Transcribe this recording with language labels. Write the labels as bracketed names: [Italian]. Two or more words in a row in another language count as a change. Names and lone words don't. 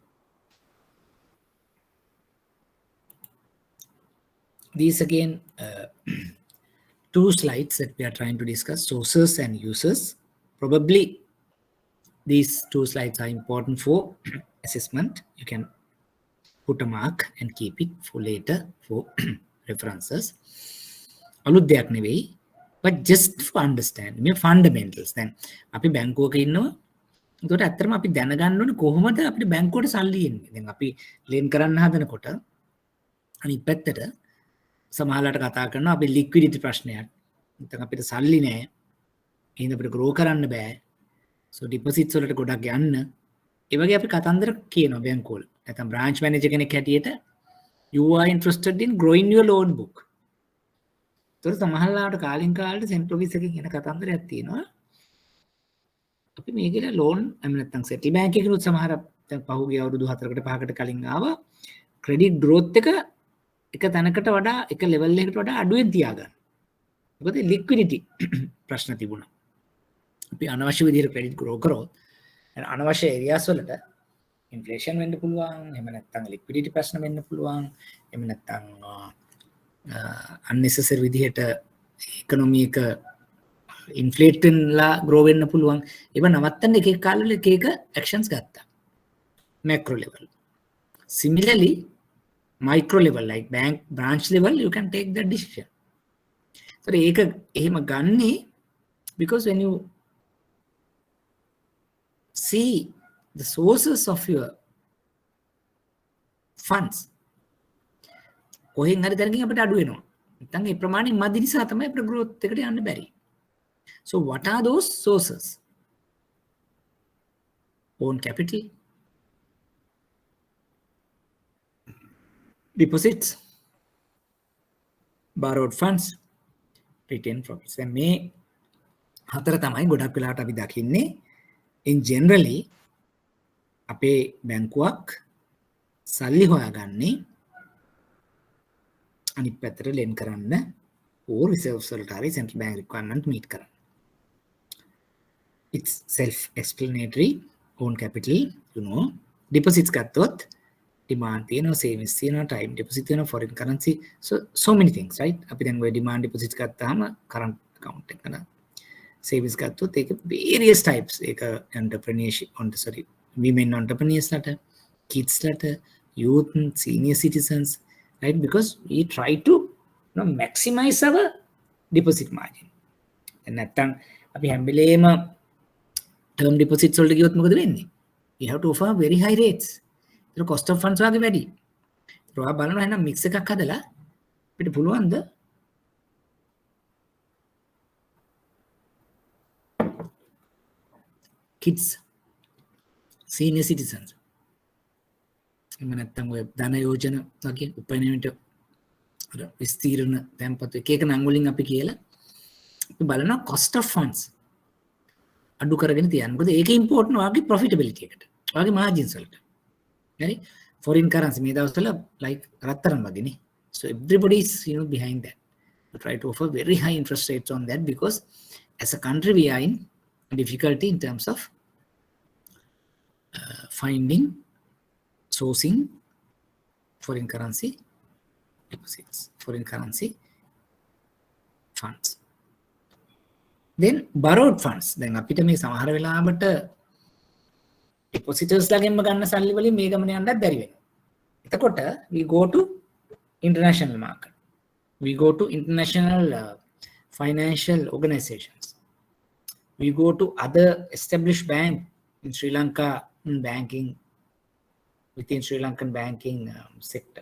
[English] These again, two slides that we are trying to discuss, sources and users. Probably these two slides are important for assessment. You can put a mark and keep it for later for references. [Sinhala] අලුත් දෙයක් නෙවෙයි, [English] but just for understand මේ fundamentals. [Sinhala] දැන් අපි බැංකුවක ඉන්නවා. ඒකට ඇත්තටම අපි දැනගන්න ඕනේ කොහොමද අපිට බැංකුවට සල්ලි එන්නේ. දැන් අපි ලෙන් කරන්න හදනකොට අනිත් පැත්තට සමහරවිට කතා කරනවා අපි liquidity ප්‍රශ්නයක්. නැත්නම් අපිට සල්ලි නැහැ. එහෙනම් අපිට grow කරන්න බෑ. [English] So deposits [Sinhala] වලට ගොඩක් යන්න. ඒ වගේ අපි කතන්දර කියනවා බැංකුවල. [English] නැත්නම් branch manager [Sinhala] කෙනෙක් හැටියට [English] you are interested in growing your loan book. [Sinhala] ඒතර සමහරවිට කාලින් කාලේ [English] central office [Sinhala] එකකින් එන කතන්දරයක් තියෙනවා. අපි මේකේ ලෝන් එහෙම නැත්නම් [English] central bank [Sinhala] එකකිනුත් සමහර දැන් පහුගිය අවුරුදු 4කට 5කට කලින් ආවා [English] credit growth [Sinhala] එක තැනකට වඩා එක ලෙවල් එකකට වඩා අඩුවෙන් තියාගන්න. මොකද liquidity ප්‍රශ්න තිබුණා. අපි අනවශ්‍ය විදිහට ක්‍රෙඩිට් grow කරොත් අනවශ්‍ය areas වලට inflation වෙන්න පුළුවන්, එහෙම නැත්නම් liquidity ප්‍රශ්න වෙන්න පුළුවන්, එහෙම නැත්නම් unnecessary විදිහට economy එක inflate වෙනලා grow වෙන්න පුළුවන්. ඒව නවත්තන්න එක එක කාලවල එක එක actions ගත්තා. [English] macro level. Similarly, micro level like bank branch level you can take that decision. So [Sinhala] ඒක එහෙම ගන්නේ [English] because when you see the sources of your funds [Sinhala] කොහෙන් හරි තැනකින් අපිට අඩු වෙනවා. නැත්නම් ඒ ප්‍රමාණය මදි නිසා තමයි අපිට growth එකට යන්න බැරි. [English] So what are those sources? Own capital, deposits, borrowed funds, retained profits. [Sinhala] දැන් මේ හතර තමයි ගොඩක් වෙලාවට අපි දකින්නේ in generally අපේ බැංකුවක් සල්ලි හොයාගන්නේ අනිත් පැත්තට ලෙන් කරන්න [English] or reserves [Sinhala] වලට හරි [English] central bank requirement meet [Sinhala] කරන්න. [English] It's self-explanatory. Own capital, you know. Deposits ගත්තොත් demand තියෙනවා, savings තියෙනවා, time deposit තියෙනවා, foreign currency. So many things, right? [Sinhala] අපි දැන් ඔය [English] demand deposits [Sinhala] ගත්තාම [English] current account [Sinhala] එක කරන savings ගත්තොත් ඒක [English] various types. ඒක entrepreneurship, women entrepreneurs ලට, kids ලට, youth, senior citizens, right? Because we try to maximize our deposit margin. [Sinhala] And නැත්තම් අපි හැම වෙලේම [English] term deposits [Sinhala] වලට ගියොත් මොකද වෙන්නේ? [English] We have to offer very high rates. The cost of funds [Sinhala] වගේ වැඩි. ඒක ඔයා බලනවා එහෙනම් mix එකක් හදලා අපිට පුළුවන්ද [English] kids, senior citizens, [Sinhala] එහෙම නැත්තම් ඔය ධන යෝජන වගේ උපයනයට විස්තීර්ණ තැන්පත් එක එක නම් වලින් අපි කියලා අපි බලනවා [English] cost of funds [Sinhala] අඩු කරගෙන තියන්න. මොකද ඒක ඉම්පෝර්ටන්ට් වාගේ profitability එකට. වාගේ margins වලට. හරි? [English] foreign currency [Sinhala] මේ දවස්වල like රත්තරන් වගේනේ. [English] So everybody is behind that. We try to offer very high interest rates on that because as a country we are in difficulty in terms of finding, sourcing foreign currency deposits, foreign currency funds. Then borrowed funds. [Sinhala] දැන් අපිට මේ සමහර වෙලාවට depositors ලාගෙන්ම ගන්න සල්ලි වලින් මේ ගමන යන්නත් බැරි වෙනවා. [English] එතකොට we go to international market. We go to international financial organizations. We go to other established bank in Sri Lanka banking, within Sri Lankan banking sector.